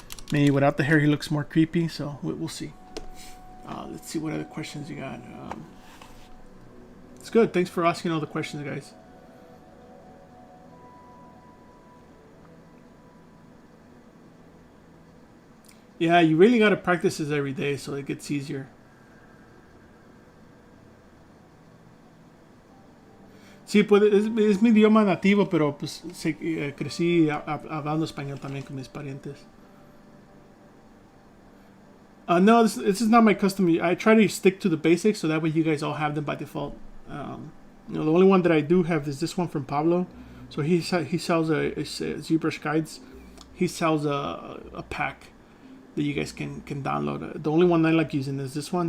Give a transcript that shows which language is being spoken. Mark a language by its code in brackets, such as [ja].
[en] Maybe without the hair he looks more creepy, so we'll see. Let's see what other questions you got. It's good. Thanks for asking all the questions, guys. Yeah, you really got to practice this every day so it gets easier. [es] Sí, pues es mi idioma nativo, pero pues crecí hablando español también con mis parientes. [en] No, this is not my custom. I try to stick to the basics so that way you guys all have them by default. You know, the only one that I do have is this one from Pablo. So he sells a ZBrush guides. He sells a pack that you guys can download. The only one I like using is this one.